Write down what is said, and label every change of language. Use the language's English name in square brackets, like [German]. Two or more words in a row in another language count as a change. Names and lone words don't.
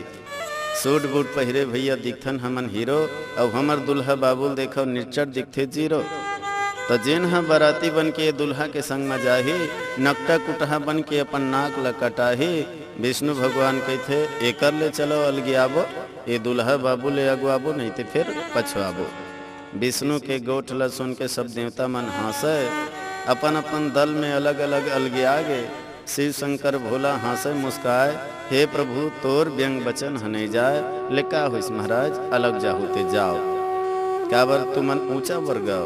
[Chhattisgarhi] सूट बूट पहिरे भैया दिखथन हमन हीरो, और हमर दुल्हा बाबुल देखो निचड़ दिखथे जीरो। तो जेन हा बराती बन के दुल्हा के संग में जाही, नकटा कुटहा बन के अपन नाक ल कटाही, विष्णु भगवान कहते एकर ले चलो अलगियाबो, ये दुल्हा बाबू ले अगुआबो नहीं तो फिर पछुआबो। विष्णु के गोठ ल सुन के सब देवता मन हंसे, अपन अपन दल में अलग अलग अलगिया गे। शिव शंकर भोला हंसे मुस्काए, हे प्रभु तोर व्यंग बचन हने जाए, लेका होइस महाराज अलग जाहु ते जाओ, काबर तुमन ऊंचा वर्गाओ।